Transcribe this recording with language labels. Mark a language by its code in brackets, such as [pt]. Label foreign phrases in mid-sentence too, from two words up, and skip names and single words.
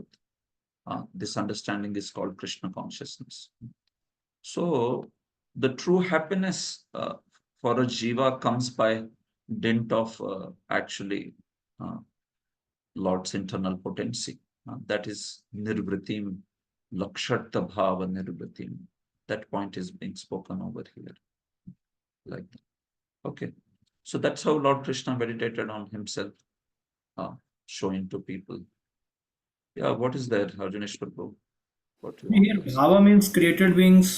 [en] This understanding is called Krishna consciousness. So the true happiness for a jiva comes by dint of actually Lord's internal potency. That is nirvritim, [sa] lakshatta bhava nirvritim. [en] That point is being spoken over here. Like that. Okay. So that's how Lord Krishna meditated on himself, showing to people. Yeah, what is there, Arjunesh Prabhu? What you want Here, to say? bhava means created beings.